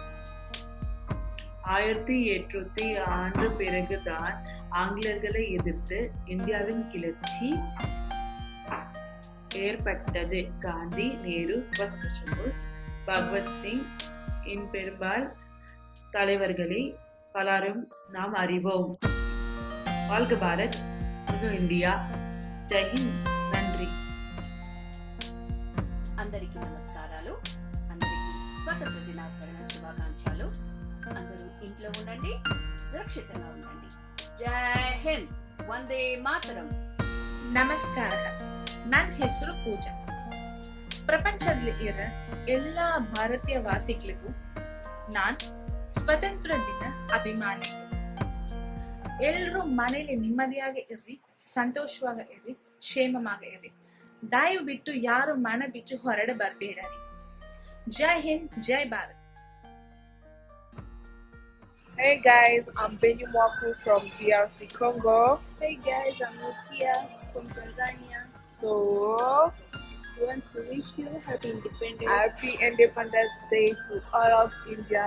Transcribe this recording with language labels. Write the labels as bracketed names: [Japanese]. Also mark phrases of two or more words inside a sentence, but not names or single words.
[Tamil] 1806 பிறகுதான் ஆங்கிலேயர்களை எதிர்த்து இந்தியாவின் கிளர்ச்சி ஏற்பட்டது. காந்தி, நேரு, சுபாஷ் சந்திர போஸ், பகவத் சிங் பெரும்பால் தலைவர்களை பலரும் நாம் அறிவோம். வாழ்க பாரத், இந்தியா, ஜெய்ஹிந்த், நன்றி. [Telugu] అందరికీ నమస్కారాలు. అందరికీ స్వాతంత్ర దినాచరణ శుభాకాంక్షలు. అందరూ ఇంట్లో ఉండండి, సురక్షితంగా ఉండండి. జై హింద్, వందే మాతరం. [Kannada] ನಮಸ್ಕಾರ. ನನ್ನ ಹೆಸರು ಪೂಜಾ. ಪ್ರಪಂಚದಲ್ಲಿ ಇರೋ ಎಲ್ಲ ಭಾರತೀಯ ವಾಸಿಗಳಿಗೂ ನಾನು ಸ್ವತಂತ್ರ ದಿನ ಅಭಿಮಾನಿಗಳು. ಎಲ್ಲರೂ ಮನೇಲಿ ನೆಮ್ಮದಿಯಾಗಿ ಇರ್ರಿ, ಸಂತೋಷವಾಗಿ ಇರ್ರಿ, ಕ್ಷೇಮವಾಗಿ ಇರ್ರಿ. ದಯವಿಟ್ಟು ಯಾರು ಮನೆ ಬಿಟ್ಟು ಹೊರಡೆ ಬರಬೇಡರಿ. ಜೈ ಹಿಂದ್, ಜೈ ಭಾರತ್. [English] Hey guys, I'm Benny Mwaku from DRC Congo. Hey guys, I'm Rukia from Tanzania. So, We want to wish you Happy Independence. Happy Independence Day to all of India.